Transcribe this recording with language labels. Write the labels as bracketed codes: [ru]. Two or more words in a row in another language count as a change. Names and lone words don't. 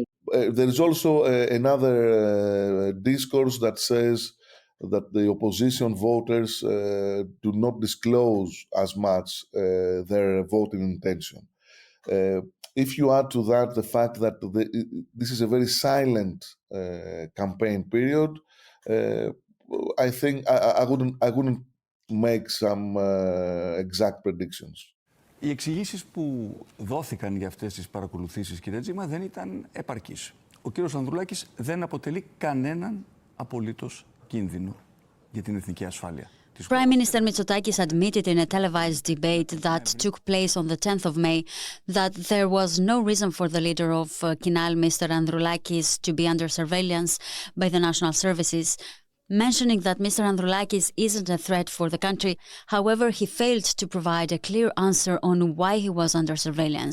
[en] There is also another discourse that says that the opposition voters do not disclose as much their voting intention. If you add to that the fact that this is a very silent campaign period, I think I wouldn't make some exact predictions. [el] Οι εξηγήσεις που δόθηκαν για αυτές τις παρακολουθήσεις, κύριε Τζίμα, δεν ήταν επαρκείς. Ο κύριος Ανδρουλάκης δεν αποτελεί κανέναν απολύτως κίνδυνο για την εθνική ασφάλεια. [en] Prime Minister Mitsotakis admitted in a televised debate that took place on the 10th of May that there was no reason for the leader of Kinal, Mr. Androulakis, to be under surveillance by the national services, mentioning that Mr. Androulakis isn't a threat for the country. However, he failed to provide a clear answer on why he was under surveillance.